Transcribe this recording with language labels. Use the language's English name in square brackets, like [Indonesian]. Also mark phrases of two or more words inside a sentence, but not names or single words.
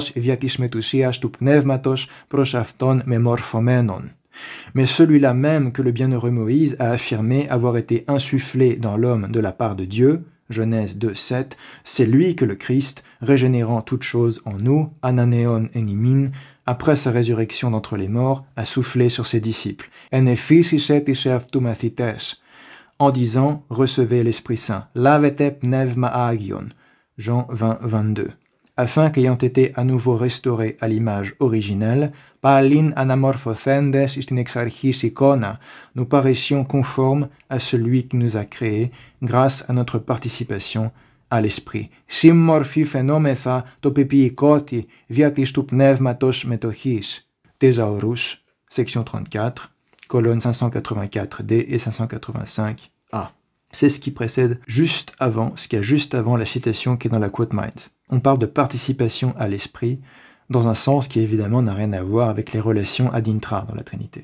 [French] Mais celui-là même que le bienheureux Moïse a affirmé avoir été insufflé dans l'homme de la part de Dieu, Genèse 2:7, c'est lui que le Christ, régénérant toutes choses en nous, [Greek] ἀνανεῶν ἐν ἡμῖν, [French] après sa résurrection d'entre les morts, a soufflé sur ses disciples. En disant, recevez l'Esprit Saint, [Greek] λάβετε πνεῦμα ἅγιον, [French] Jean 20:22, afin qu'ayant été à nouveau restaurés à l'image originelle, [Greek] πάλιν ἀναμορφωθέντες εἰς τὴν ἐξ ἀρχῆς εἰκόνα, [French] nous paraissions conformes à celui qui nous a créés grâce à notre participation à l'Esprit. [Greek] σύμμορφοι φαινώμεθα τῷ πεποιηκότι διὰ τῆς τοῦ πνεύματος μετοχῆς. [French] Thésaurus, section 34, colonnes 584D et 585A. C'est ce qui précède juste avant, ce qu'il y a juste avant la citation qui est dans la Quote Minds. On parle de participation à l'esprit dans un sens qui évidemment n'a rien à voir avec les relations [Latin] ad intra [French] dans la Trinité.